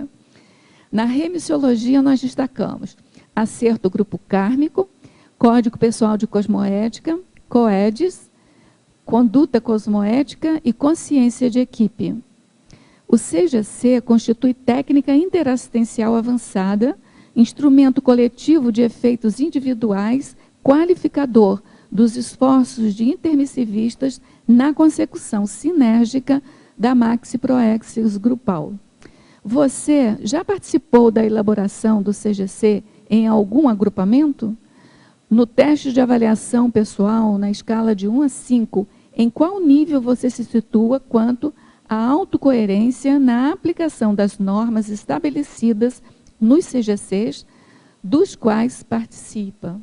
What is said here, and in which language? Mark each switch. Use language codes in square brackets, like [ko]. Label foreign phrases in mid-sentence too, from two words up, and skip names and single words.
[pt] Na remissiologia, nós destacamos acerto grupo kármico, código pessoal de cosmoética, COEDES, conduta cosmoética e consciência de equipe. O CGC constitui técnica interassistencial avançada, instrumento coletivo de efeitos individuais, qualificador dos esforços de intermissivistas na consecução sinérgica da Maxi Proexis grupal. Você já participou da elaboração do CGC em algum agrupamento? No teste de avaliação pessoal, na escala de 1 a 5, em qual nível você se situa quanto à autocoerência na aplicação das normas estabelecidas nos CGCs, dos quais participa?